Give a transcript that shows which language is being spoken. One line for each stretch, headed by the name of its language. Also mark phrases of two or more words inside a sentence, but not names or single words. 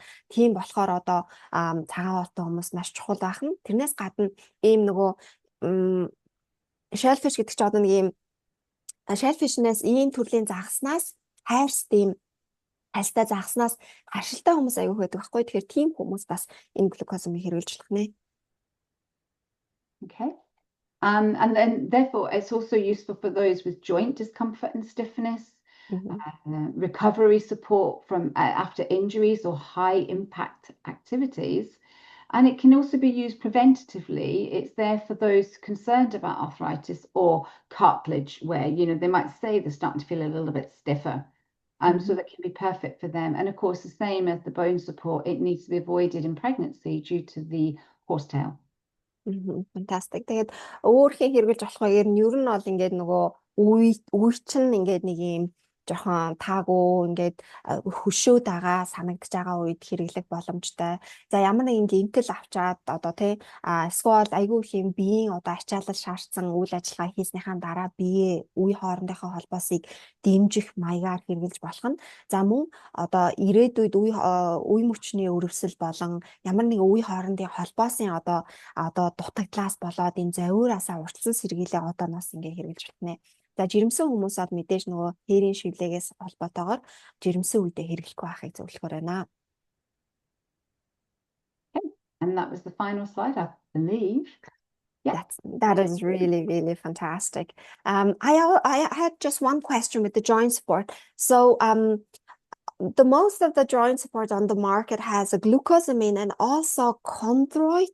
Mongolian: Тийм болохоор одоо цагаан хоолтой хүмүүс маш чухал байна. Тэрнээс гадна ийм нөгөө shellfish гэдэг чинь одоо нэг ийм shellfish-нээс ийм төрлийн загаснаас хайрстай хальстай загаснаас харшилтай хүмүүс аягүй байдаг байхгүй. Тэгэхээр тийм хүмүүс бас энэ глюкозамин хэрэглэж болох нэ.
English: Okay. And then therefore it's also useful for those with joint discomfort and stiffness. Recovery support from after injuries or high impact activities, and it can also be used preventatively. It's there for those concerned about arthritis or cartilage where they might say they're starting to feel a little bit stiffer. So that can be perfect for them. And of course, the same as the bone support, it needs to be avoided in pregnancy due to the horsetail. Fantastic.
Mongolian: Тэгээд өөрхөн хэрэглэж болох хоёр нь ер нь бол ингээд нөгөө үе чинь ингээд нэг юм жоохон таагүй ингээд хөшөөд байгаа санагдаж байгаа үед хэрэглэх боломжтой. За ямар нэгэн гэмтэл авчаад одоо тий эсвэл айгүй их юм биеийн одоо ачаалал шаардсан үйл ажиллагаа хийснийхаа дараа бие үе хоорондынхоо холбоосыг дэмжих маягаар хэрэглэж болох нь. За мөн одоо ирээдүйд үе мөчний өрөвсөл болон ямар нэгэн үе хоорондын холбоосын одоо дутагдлаас болоод энэ завиураасаа уртсан сэргийлээ одооноос ингээ хэрэглэж байна. За жирэмсэн хүмүүсд мэдээж нөгөө хээрийн шивлэгээс холбоотойгоор жирэмсэн үедээ хэрэглэхгүй байхыг зөвлөхөр байна.
English: And that was the final slide, I believe. Yeah. That is really, really fantastic. I had just one question with the joint support. So the most of the joint support on the market has a glucosamine and also chondroitin.